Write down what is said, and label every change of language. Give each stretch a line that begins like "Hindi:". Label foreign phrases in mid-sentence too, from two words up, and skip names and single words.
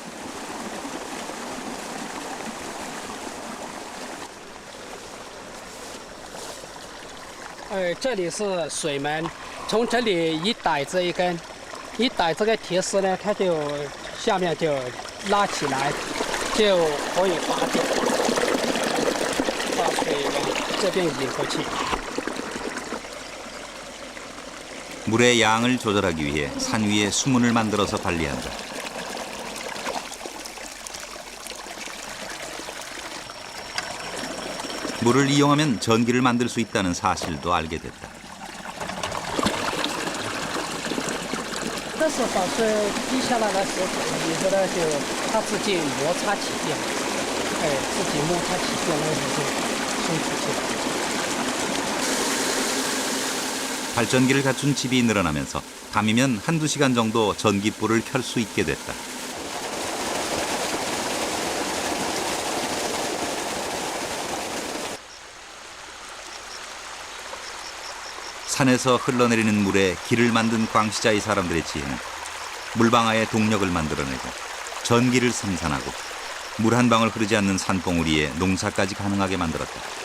Chinese: 这里是水门，从这里一逮这一根，一逮这个铁丝呢，它就下面就拉起来，就可以拔掉，把水往这边引过去。
Korean: 물의 양을 조절하기 위해 산 위에 수문을 만들어서 관리한다. 물을 이용하면 전기를 만들 수 있다는 사실도 알게 됐다.
Chinese: 这是把水滴下来的时候，以后呢就它自己摩擦起电，自己摩擦起电来就送出去了。
Korean: 발전기를 갖춘 집이 늘어나면서 밤이면 한두 시간 정도 전기불을 켤 수 있게 됐다. 산에서 흘러내리는 물에 길을 만든 광시자의 사람들의 지혜는 물방아의 동력을 만들어내고 전기를 생산하고 물 한 방울 흐르지 않는 산봉우리에 농사까지 가능하게 만들었다.